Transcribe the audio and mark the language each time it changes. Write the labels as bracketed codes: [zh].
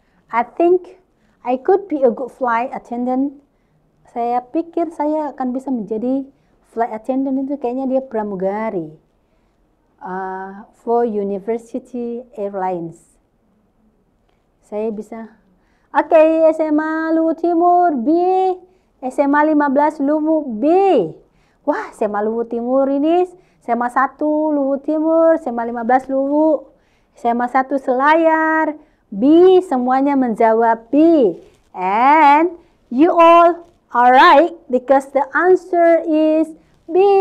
[en] I think I could be a good flight attendant. [id] Saya pikir saya akan bisa menjadi flight attendant, itu kayaknya dia pramugari for University Airlines. Saya bisa. Oke, SMA Luwu Timur B, SMA 15 Luwu B. Wah, SMA Luwu Timur ini SMA 1 Luwu Timur, SMA 15 Luwu, SMA 1 Selayar, B, semuanya menjawab B. [en] And you all alright, because the answer is B.